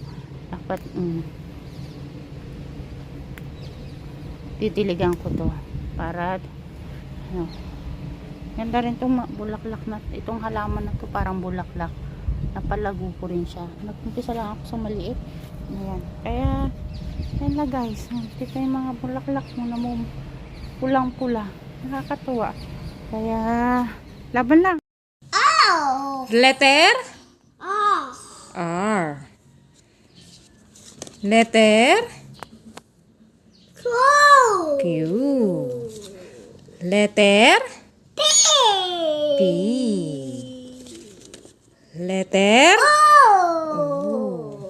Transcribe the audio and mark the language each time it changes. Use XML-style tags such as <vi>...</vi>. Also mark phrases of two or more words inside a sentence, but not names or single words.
<tl>Dapat didiligan ko to para ganda rin itong bulaklak na itong halaman na to. Parang bulaklak, napalago ko rin siya. Nagpumpisa lang ako sa maliit. Ayan. Kaya yan na guys, dito yung mga bulaklak mo na pulang-pula. Nakakatuwa. Kaya laban lang.</tl> <en>Letter R. Letter Q. Letter P. Letter O.</en>